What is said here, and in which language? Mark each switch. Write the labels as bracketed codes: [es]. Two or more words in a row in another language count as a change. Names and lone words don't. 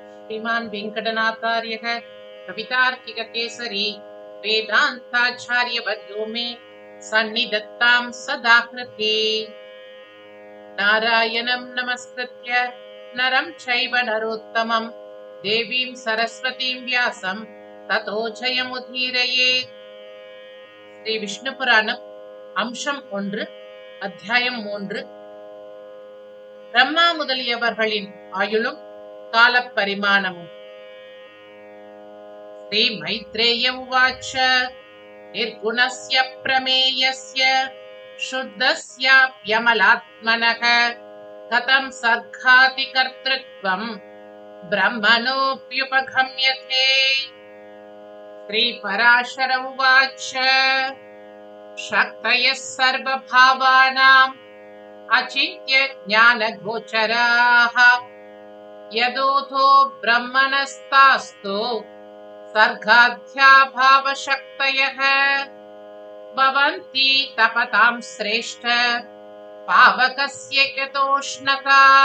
[sa] श्रीमान् वेङ्कटनाथार्यः कवितार्किककेसरी वेदान्ताचार्यवर्यो मे सन्निधत्तां सदा हृदि। नारायणं नमस्कृत्य नरं चैव नरोत्तमं देवीं सरस्वतीं व्यासं ततो जयमुदीरयेत्। [ta] ஸ்ரீ விஷ்ணு புராணம் அம்சம் 1 அத்தியாயம் 3. பிரம்மா முதலியவர்களின் ஆயுளும் காலப்பரிமாணமும். [sa] श्री मैत्रेय उवाच निर्गुणस्य प्रमेयस्य शुद्धस्याप्यमलात्मनः कथं सर्गादि कर्तृत्वं ब्रह्मणोऽप्युपगम्यते. श्री पराशर उवाच शक्तयः सर्वभावानाम् अचिन्त्य ज्ञानगोचराः यदोथो ब्रह्मणस्तास्तु सर्गाध्याभावशक्तयः भवन्ति तपतां श्रेष्ठ पावकस्य यतोष्णता